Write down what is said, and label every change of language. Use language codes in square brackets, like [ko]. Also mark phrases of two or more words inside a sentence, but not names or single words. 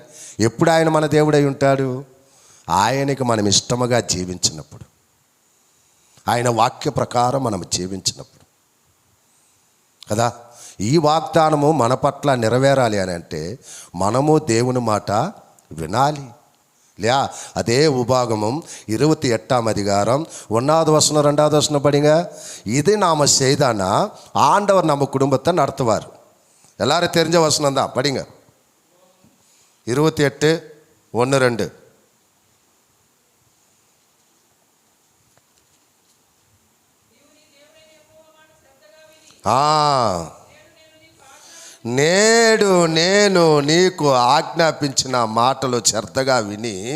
[te] ఎప్పుడు ఆయన మన దేవుడై ఉంటాడు? ఆయనకి మనం ఇష్టముగా జీవించినప్పుడు, ఆయన వాక్య ప్రకారం మనం జీవించినప్పుడు కదా. ఈ వాగ్దానము మన పట్ల నెరవేరాలి అని అంటే మనము దేవుని మాట వినాలి. [ta] இல்லையா? அதே உபாகமும் 28ஆம் அதிகாரம் 1வது வசனம் 2வது வசனம் படிங்க. இது நாம் செய்தானா ஆண்டவர் நம்ம குடும்பத்தை நடத்துவார். எல்லாரும் தெரிஞ்ச வசனம் தான், படிங்க. 28:1-2. [te] నేడు నేను నీకు ఆజ్ఞాపించిన మాటలు శ్రద్ధగా విని